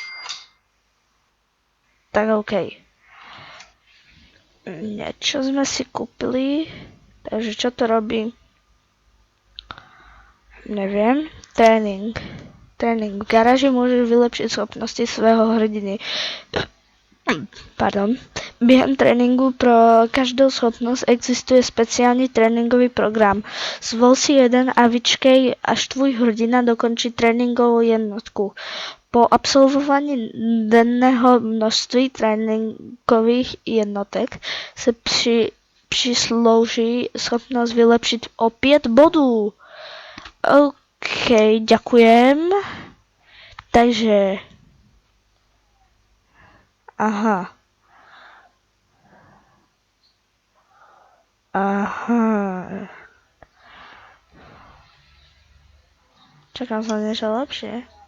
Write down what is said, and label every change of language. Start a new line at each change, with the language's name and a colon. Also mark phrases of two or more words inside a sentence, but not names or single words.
Slovak: Tak OK. Niečo sme si kúpili. Takže čo to robí? Neviem. Tréning. V garáži môžeš vylepšiť schopnosti svojho hrdiny. Pardon.
Czech: Během tréninku pro každou schopnost existuje speciální tréninkový program. Zvol si jeden a vyčkej, až tvůj hrdina dokončí tréninkovou jednotku. Po absolvování denného množství tréninkových jednotek se přislouží schopnost vylepšit o 5 bodů.
Slovak: OK, ďakujem. Takže... Aha. Čakám sa niečo lepšie.